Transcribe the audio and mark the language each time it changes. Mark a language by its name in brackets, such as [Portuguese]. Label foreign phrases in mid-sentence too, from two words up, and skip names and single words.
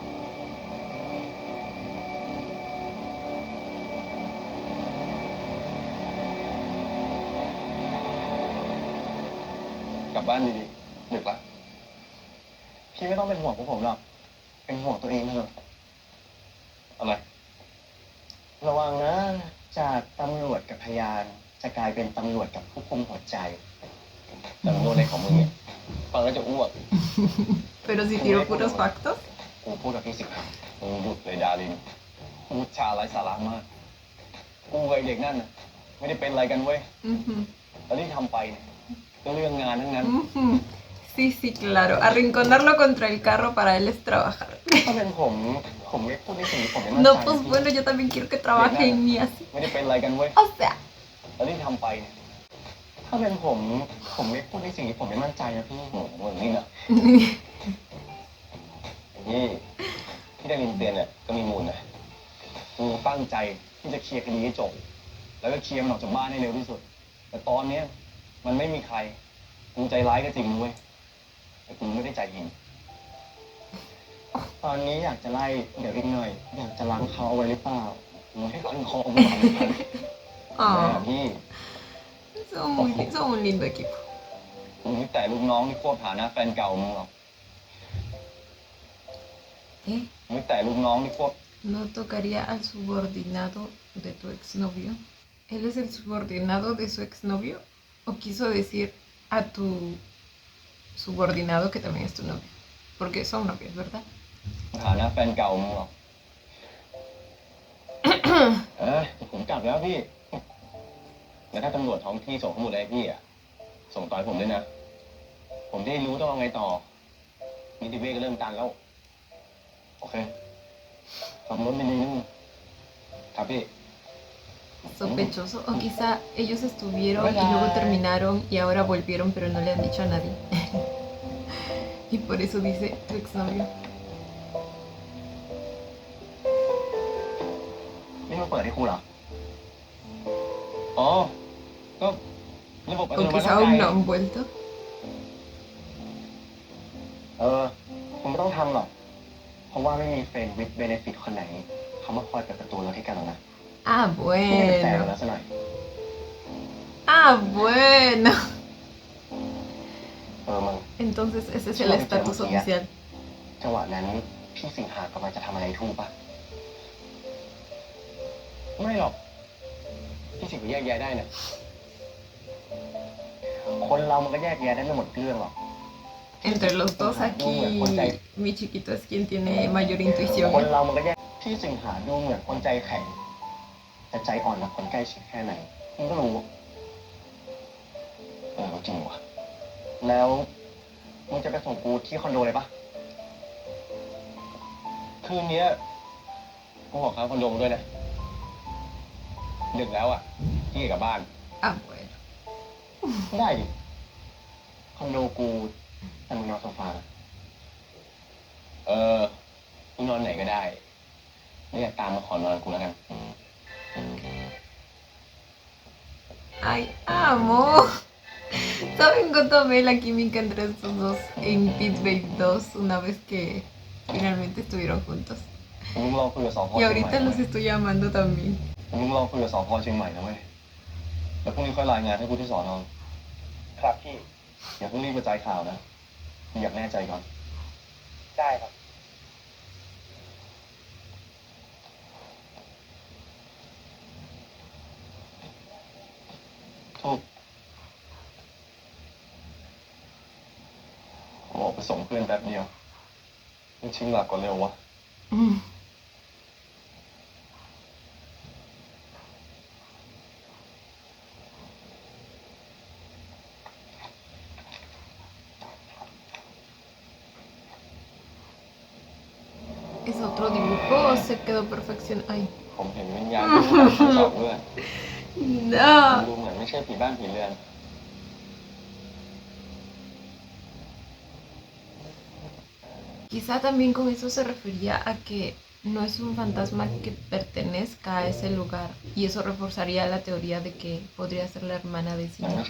[Thai] กลับบ้านดีๆดึกละพี่ไม่ต้องเป็นห่วงพวกผมหรอก เป็นห่วงตัวเองเถอะ อะไร ระวังนะ จากตำรวจกับพยาน จะกลายเป็นตำรวจกับผู้คุมหัวใจ แต่โน้ตในของมึงเนี่ยฟังแล้วจะอ้วก [Spanish] Pero si tiro puros factos. [Thai] กูพูดกับพี่สิงห์มึงหยุดเลยดารินพูดจาไร้สาระมาก กูกับไอ้เด็กนั่นน่ะไม่ได้เป็นอะไรกันเว้ย Ujú. แล้วที่ทำไปเนี่ยก็เรื่องงานทั้งนั้น [Spanish] Ujú. Sí, sí, claro. Arrinconarlo contra el carro para él es trabajar. [Thai] ถ้าเป็นผมไม่พูดในสิ่งที่ผมไม่มั่นใจ [Spanish] No, [Thai] นะ [Spanish] pues [Thai] พี่ [Spanish] bueno, yo también quiero que trabaje en mí así. [Thai] ไม่ได้เป็นอะไรกันเว้ย [Spanish] O sea, [Thai] แล้วที่ทำไปเนี่ยถ้าเป็นผมไม่พูดในสิ่งที่ผมไม่มั่นใจนะพี่ โอ้โหมึงนี่นะนี่ที่ได้ยินเตือนเนี่ยก็มีมูลนะ กูตั้งใจที่จะเคลียร์คดีให้จบ แล้วก็เคลียร์มันออกจากบ้านให้เร็วที่สุด แต่ตอนเนี้ยมันไม่มีใครกูใจร้ายก็จริงนะเว้ยแต่กูไม่ได้ใจหิน ตอนนี้อยากจะไล่เดี๋ยวอีกหน่อย อยากจะล้างเขาเอาไว้หรือเปล่าหรือให้ล้างคอเอาไว้ก่อนเลยครับ oh, พี่ [Spanish] son un lindo equipo. [Thai] มึงนี่แต่ลูกน้องที่ควบฐานะแฟนเก่ามึงหรอก ¿Eh? มึงนี่แต่ลูกน้องที่ควบ [Spanish] ¿No tocaría al subordinado de tu exnovio? ¿Él es el subordinado de su exnovio? ¿O quiso decir a tu subordinado que también es tu novio? Porque son novios, ¿verdad? [Thai] ฐานะแฟนเก่ามึงหรอก ผมกลับแล้วพี่ แล้วถ้าตำรวจท้องที่ส่งข้อมูลอะไรให้พี่อ่ะ ส่งต่อให้ผมด้วยนะ ผมจะได้รู้ต้องเอาไงต่อ นิติเวชก็เริ่มตันแล้ว โอเคขับรถดีๆนิดนึงครับพี่ [Spanish] Sospechoso. O quizá ellos estuvieron y luego terminaron y ahora volvieron pero no le han dicho a nadie. Y por eso dice tu exnovio. [Thai] นี่มาเปิดให้ครูเหรอ อ๋อ ก็ระบบอัต [Spanish] O [Thai] โนมัติ [Spanish] quizá aún no han vuelto. [Thai] คุณไม่ต้องทำหรอก เพราะว่าไม่มี [English] friends with benefits [Thai] คนไหน เขามาคอยเปิดประตูรถให้กันหรอกนะ Ah, ไม่ได้เป็นแฟนกัน [Spanish] bueno. [Thai] แล้วซะหน่อย [Spanish] Ah, bueno. [Thai] มึง [Spanish] Entonces ese es el estatus oficial. [Thai] จังหวะนั้นพี่สิงหากำลังจะทำอะไรถูกปะ ไม่หรอก พี่สิงห์แยกแยะได้นะ คนเรามันก็แยกแยะได้ไม่หมดเรื่องหรอก [Spanish] Entre los dos aquí, mi chiquito es quien tiene mayor [Thai] คน [Spanish] intuición. [Thai] เรามันก็แยกพี่สิงหาดูเหมือนคนใจแข็ง แต่ใจอ่อนกับคนใกล้ชิดแค่ไหนมึงก็รู้ จริงวะ แล้วมึงจะไปส่งกูที่คอนโดเลยปะ คืนเนี้ยกูขอค้างคอนโดมึงด้วยนะ ดึกแล้วอ่ะ พี่กลับบ้าน [Spanish] Ah, bueno. [Thai] ได้ดิ คอนโดกูแต่มึงนอนโซฟา มึงนอนไหนก็ได้ไม่อยากตามมาขอนอนกูแล้วกัน [Spanish] Ay, amo. ¿Saben cuánto amé la química entre estos dos en Pit Babe 2 una vez que finalmente estuvieron juntos? [Thai] มึงลองคุยกับสพ [Spanish] Y [Thai] เชียงใหม่ [Spanish] ahorita los estoy amando también. [Thai] มึงลองคุยกับสพเชียงใหม่นะเว้ย แล้วพรุ่งนี้ค่อยรายงานให้กูที่สอนอครับพี่ อย่าเพิ่งรีบกระจายข่าวนะอยากแน่ใจก่อน ได้ครับ ทุกผมออกไปส่งเพื่อนแป๊บเดียวมึงชิงหลักก่อนเร็ววะ Mm. [Spanish] ¿Es otro dibujo o se quedó perfeccionado? Ay, [Thai] ผมเห็นวิญญาณที่สองเพื่อน [Spanish] no. [Thai] ดูเหมือนไม่ใช่ผีบ้านผีเรือน [Spanish] Quizá también con eso se refería a que no es un fantasma que pertenezca a ese lugar y eso reforzaría la teoría de que podría ser la hermana de [Thai] มันไม่ [Spanish] Sina.